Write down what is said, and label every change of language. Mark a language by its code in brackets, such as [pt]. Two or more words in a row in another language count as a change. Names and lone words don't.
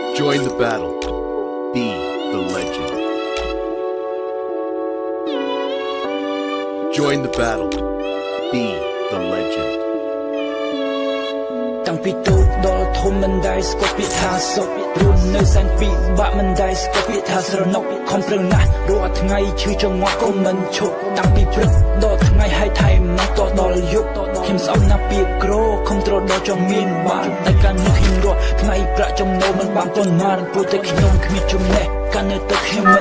[en] Join the battle. Be the legend. Join the battle. Be the legend. [km] តាំងពីទូកដល់ធំមិនដែលស្គាល់ពាក្យថាសុខរស់នៅសែនពីបាក់មិនដែលស្គាល់ពាក្យថាស្រណុកខំប្រឹងណាស់រាល់ថ្ងៃឈឺចង្អល់ក៏មិនឈប់តាំងពីព្រឹកដល់ថ្ងៃហើយថែមមកដល់ យប់ខ្ញុំស្អប់ណាស់ពាក្យក្រខំត្រដល់ចង់មានបានតែការនឹកខ្ញុំរស់ថ្ងៃប្រាក់ចំណូលមិនបានប៉ុន្មានព្រោះតែខ្ញុំគ្មានចំណេះការនៅតែខ្ញុំមិន